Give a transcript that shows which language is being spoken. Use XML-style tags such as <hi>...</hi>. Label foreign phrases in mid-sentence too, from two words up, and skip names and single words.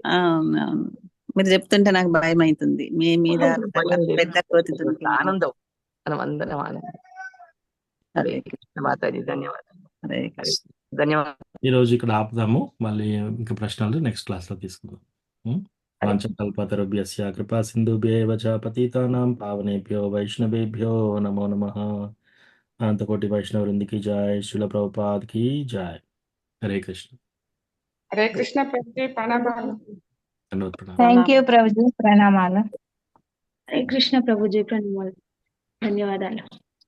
<te>అవునవును, మీరు చెప్తుంటే నాకు భయం అవుతుంది. మీ మీద భయం లేదు. పెద్ద కోతి ఆనందం, మనం అందరం ఆనందం. హరే కృష్ణ మాతాజీ. ధన్యవాదాలు. హరే హరే కృష్ణ. ధన్యవాదాలు. ఈ రోజు ఇక్కడ ఆపుదాము. మళ్ళీ ఇంకా ప్రశ్నలు</te> <en>next classలో</en> <te>తీసుకుందాం.</te> <sa>వాంఛకల్పతరుభ్యస్య కృపా సింధుభ్యేవ చ పతితానాం పావనేభ్యో వైష్ణవేభ్యో నమో నమః.</sa> <te>అనంతకోటి వైష్ణవ వృందికి జై. శిల ప్రభుపాద్ కి జై. హరే కృష్ణ. హరే కృష్ణ ప్రభుజీ, ప్రణామాలు. ధన్యవాదాలు. ప్రణామం.</te> <en>thank you</en> <te>ప్రభుజీ, ప్రణామాలు. హరే కృష్ణ ప్రభుజీ, ప్రణామాలు, ధన్యవాదాలు.</te>